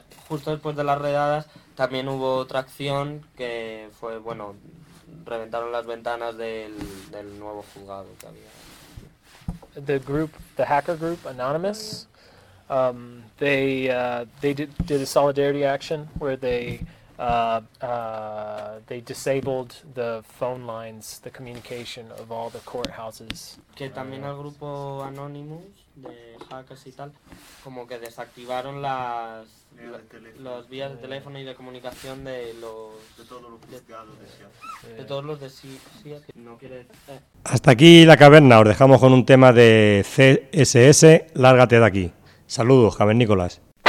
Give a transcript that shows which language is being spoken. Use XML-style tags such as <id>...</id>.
<es>justo después de las redadas también hubo otra acción que fue, bueno, reventaron las ventanas del nuevo juzgado que había.</es> <en>The group, the hacker group Anonymous, they did a solidarity action where they disabled the phone lines, the communication of all the courthouses.</en> <es>Que también el grupo Anonymous de hackers y tal, como que desactivaron las los vías de teléfono y de comunicación de los de todos los juzgados de todos los de sí. No quiere. Hasta aquí la caverna. Os dejamos con un tema de CSS. Lárgate de aquí. Saludos, Javier Nicolás.</es>